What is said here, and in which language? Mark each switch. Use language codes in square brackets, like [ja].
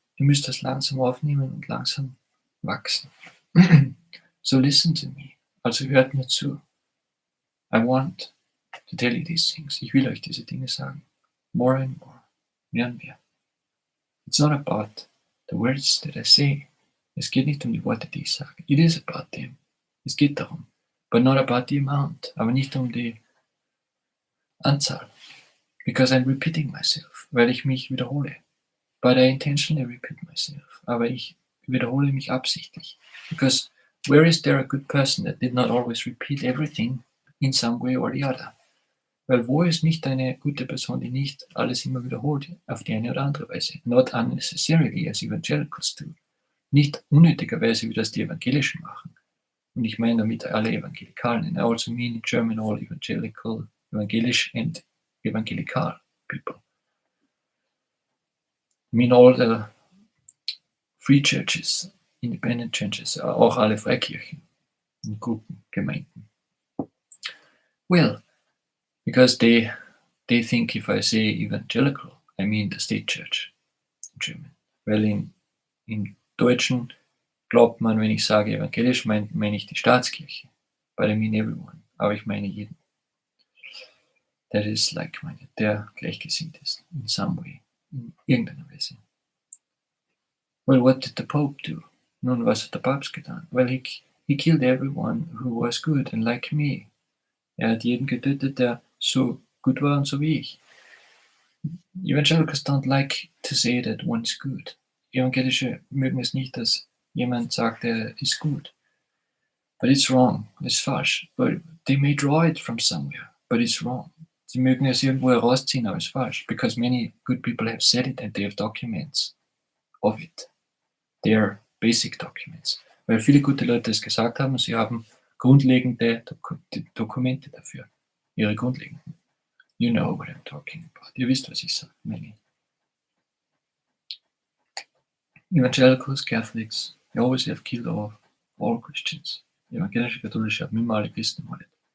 [de] Ihr müsst das langsam aufnehmen und langsam wachsen. [en] So listen to me. [de] Also hört mir zu. [en] I want to tell you these things. [de] Ich will euch diese Dinge sagen. [en] More and more. [de] Mehr und mehr. [en] It's not about the words that I say. [de] Es geht nicht um die Worte, die ich sage. [en] It is about them. [de] Es geht darum. [en] But not about the amount. [de] Aber nicht um die Anzahl. [en] Because I'm repeating myself. [de] Weil ich mich wiederhole. [en] But I intentionally repeat myself. [de] Aber ich wiederhole mich absichtlich. [en] Because where is there a good person that did not always repeat everything in some way or the other? [de] Weil wo ist nicht eine gute Person, die nicht alles immer wiederholt, auf die eine oder andere Weise? [en] Not unnecessarily as evangelicals do. [de] Nicht unnötigerweise, wie das die Evangelischen machen. Und ich meine damit alle Evangelikalen. [en] And I also mean in German all evangelical, evangelisch and evangelical people. I mean all the free churches, independent churches, [de] auch alle Freikirchen und Gruppen, Gemeinden. [en] Well, because they think if I say evangelical, I mean the state church in German. [de] Weil im Deutschen glaubt man, wenn ich sage evangelisch, meine ich die Staatskirche. [en] But I mean everyone. [de] Aber ich meine jeden. [en] That is like-minded, [de] der gleichgesinnt ist, [en] in some way, [de] in irgendeiner Weise. [en] Well, what did the Pope do? [de] Nun, was hat der Papst getan? [en] Well, he killed everyone who was good and like me. [de] Er hat jeden getötet, der so gut war und so wie ich. [en] Evangelicals don't like to say that one is good. [de] Evangelische mögen es nicht, dass jemand sagt, er ist gut. [en] But it's wrong. It's falsch. But they may draw it from somewhere, but it's wrong. [de] Sie mögen es irgendwo herausziehen, aber es ist falsch. [en] Because many good people have said it and they have documents of it. They are basic documents. [de] Weil viele gute Leute es gesagt haben, sie haben grundlegende Dokumente dafür. Ihre grundlegenden. [en] You know what I'm talking about. [de] Ihr wisst, was ich sage. [en] Many. Evangelicals, Catholics, they always have killed all Christians. [de] Evangelische Katholische haben immer alle Christen ermordet.